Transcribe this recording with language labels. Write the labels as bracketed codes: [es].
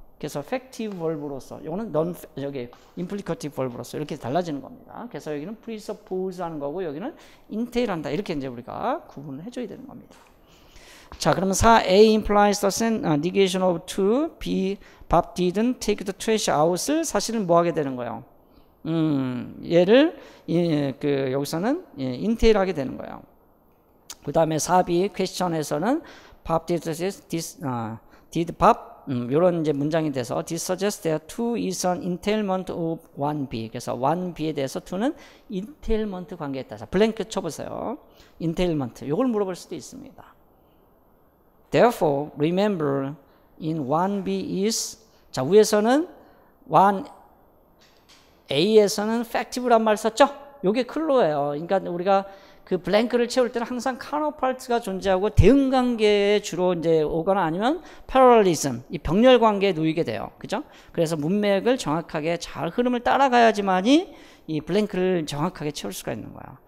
[ko] 그래서 effective verb로서 이거는 implicative verb로서 이렇게 달라지는 겁니다. 그래서 여기는 presuppose 하는 거고 여기는 entail 한다. 이렇게 이제 우리가 구분을 해줘야 되는 겁니다. 자, 그러면 [en] 4A implies the negation of 2. [ko] B, [en] Bob didn't take the trash out [ko] 을 사실은 뭐 하게 되는 거예요? 얘를 여기서는 entail 하게 되는 거예요. 그 다음에 4B [en] question에서는 Bob did Bob [ko] 이런 이제 문장이 돼서 [en] this suggests that 2 is an entailment of 1B. [ko] 그래서 1B에 대해서 2는 entailment 관계에 있다. 자, 블랭크 쳐보세요. entailment. 이걸 물어볼 수도 있습니다. [en] Therefore, remember in 1B is [ko] 자, 위에서는 1A에서는 effective란 말 썼죠? 요게 클로예요. 그러니까 우리가 그 블랭크를 채울 때는 항상 카운터파트가 존재하고 대응 관계에 주로 이제 오거나 아니면 패러럴리즘, 이 병렬 관계에 놓이게 돼요. 그죠? 그래서 문맥을 정확하게 잘 흐름을 따라가야지만이 이 블랭크를 정확하게 채울 수가 있는 거야.